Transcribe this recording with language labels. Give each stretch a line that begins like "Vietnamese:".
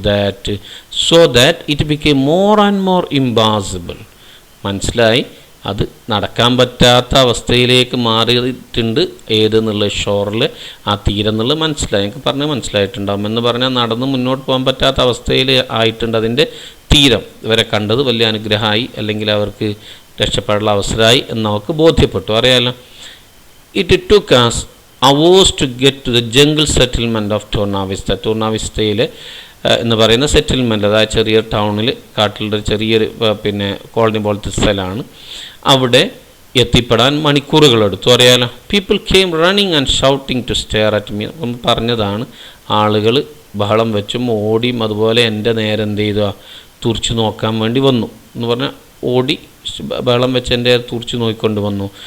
English: that it became more and more impossible,
Malayalam: മനസ്സിലായി അത് നടക്കാൻ പറ്റാത്ത അവസ്ഥയിലേക്ക് മാറിയിട്ടുണ്ട്. ഏതെന്നുള്ള ഷോറിൽ, ആ തീരം എന്നുള്ളത് മനസ്സിലായി, എനിക്ക് പറഞ്ഞാൽ മനസ്സിലായിട്ടുണ്ടാകും. എന്ന് പറഞ്ഞാൽ നടന്ന് മുന്നോട്ട് പോകാൻ പറ്റാത്ത അവസ്ഥയിൽ ആയിട്ടുണ്ട് അതിൻ്റെ തീരം. ഇവരെ കണ്ടത് വലിയ അനുഗ്രഹമായി, അല്ലെങ്കിൽ അവർക്ക് രക്ഷപ്പെടാനുള്ള അവസരമായി എന്ന് നമുക്ക് ബോധ്യപ്പെട്ടു. അറിയാമല്ലോ.
English: It took us hours to get to the jungle settlement of Tornavista.
Malayalam: ടോർണാവിസ്റ്റയിൽ എന്ന് പറയുന്ന സെറ്റിൽമെൻറ്റ്, അതായത് ചെറിയ ടൗണിൽ, കാട്ടിലുള്ള ചെറിയൊരു പിന്നെ കോളനി പോലത്തെ സ്ഥലമാണ്. അവിടെ എത്തിപ്പെടാൻ മണിക്കൂറുകളെടുത്തു. അറിയാലോ.
English: People came running and shouting to stare at me.
Malayalam: നമ്മൾ പറഞ്ഞതാണ്, ആളുകൾ ബഹളം വെച്ചും ഓടിയും അതുപോലെ എൻ്റെ നേരെ എന്ത് ചെയ്തു, തുറിച്ച് നോക്കാൻ വേണ്ടി വന്നു എന്ന് പറഞ്ഞാൽ ഓടി ബഹളം വെച്ച് എൻ്റെ തുറിച്ച് നോക്കിക്കൊണ്ട് വന്നു.